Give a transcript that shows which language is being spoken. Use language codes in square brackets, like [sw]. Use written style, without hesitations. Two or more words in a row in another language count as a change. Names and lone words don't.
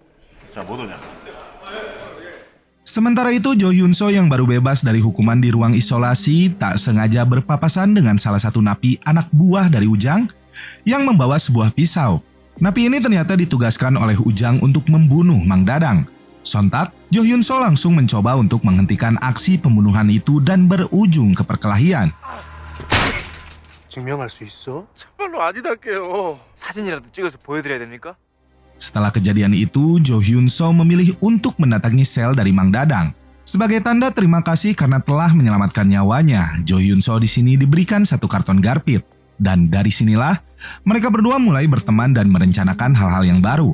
[id] Sementara itu, Jo Hyun So yang baru bebas dari hukuman di ruang isolasi tak sengaja berpapasan dengan salah satu napi anak buah dari Ujang yang membawa sebuah pisau. Napi ini ternyata ditugaskan oleh Ujang untuk membunuh Mang Dadang. Sontak, Jo Hyun So langsung mencoba untuk menghentikan aksi pembunuhan itu dan berujung ke perkelahian. [ko] 증명할 수 있어? 정말로 아니랄게요. 사진이라도 찍어서 보여드려야 됩니까? [id] Setelah kejadian itu, Jo Hyun So memilih untuk mendatangi sel dari Mang Dadang. Sebagai tanda terima kasih karena telah menyelamatkan nyawanya, Jo Hyun So di sini diberikan satu karton garpit. Dan dari sinilah, mereka berdua mulai berteman dan merencanakan hal-hal yang baru.